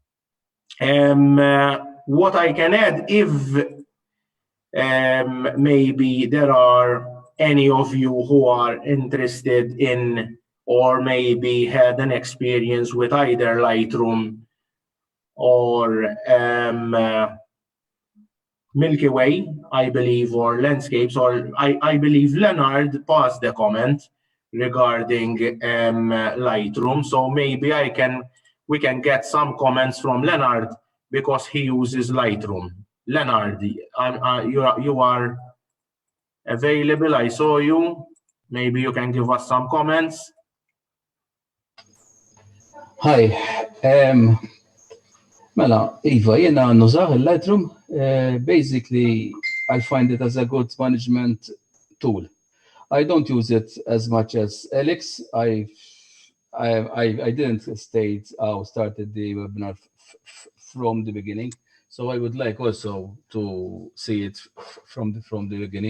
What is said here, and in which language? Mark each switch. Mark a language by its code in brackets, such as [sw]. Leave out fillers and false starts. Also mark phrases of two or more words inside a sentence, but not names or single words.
[en] What I can add, if maybe there are any of you who are interested in or maybe had an experience with either Lightroom or Milky Way, I believe, or landscapes, or I believe Leonard passed the comment regarding Lightroom. So maybe we can get some comments from Leonard because he uses Lightroom. Leonard, you are available. I saw you. Maybe you can give us some comments. Hi. [mt] Mela, Iva, jena nużaħ il-Lightroom. [en] Basically, I find it as a good management tool. I don't use it as much as Alex. I didn't started the webinar from the beginning, so I would like also to see it from the beginning.